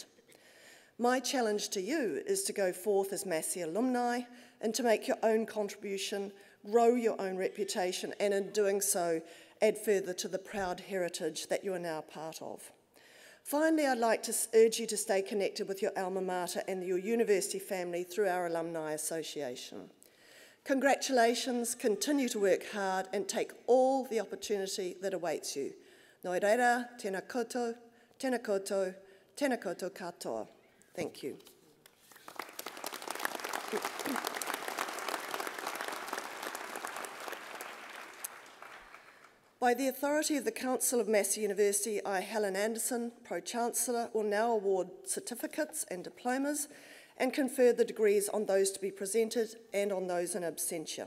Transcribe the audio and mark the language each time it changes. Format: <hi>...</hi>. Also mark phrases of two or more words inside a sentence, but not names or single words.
<en>My challenge to you is to go forth as Massey alumni and to make your own contribution, grow your own reputation, and in doing so, add further to the proud heritage that you are now part of. Finally, I'd like to urge you to stay connected with your alma mater and your university family through our Alumni Association. Congratulations, continue to work hard and take all the opportunity that awaits you.</en> <mi>Noi reira, tēnā koutou, tēnā koutou, tēnā koutou katoa.</mi> <en>Thank you. By the authority of the Council of Massey University, I, Helen Anderson, Pro-Chancellor, will now award certificates and diplomas and confer the degrees on those to be presented and on those in absentia.</en>